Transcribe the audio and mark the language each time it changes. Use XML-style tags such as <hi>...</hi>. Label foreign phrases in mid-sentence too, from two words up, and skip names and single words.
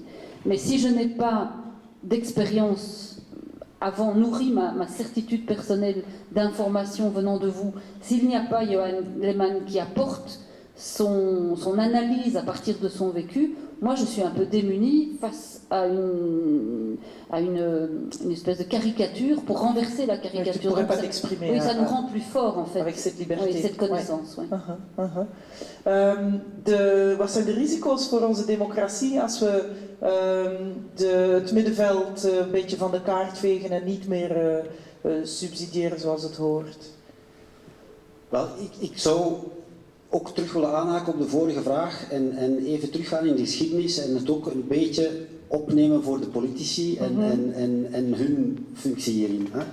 <fr>Mais si je n'ai pas d'expérience avant nourri ma certitude personnelle d'informations venant de vous, s'il n'y a pas Johan Lehmann qui apporte son analyse à partir de son vécu, moi je suis un peu démunie face à une espèce de caricature pour renverser la caricature. Tu ne pourrais pas t'exprimer. Oui, ça nous rend plus forts en fait. Avec cette liberté. Oui, cette connaissance. Ouais.</fr> <nl>Wat zijn de risico's voor onze democratie als we het middenveld een beetje van de kaart vegen en niet meer subsidiëren zoals het hoort? Wel, ik zou ook terug willen aanhaken op de vorige vraag en even teruggaan in de geschiedenis en het ook een beetje opnemen voor de politici en hun functie hierin.</nl>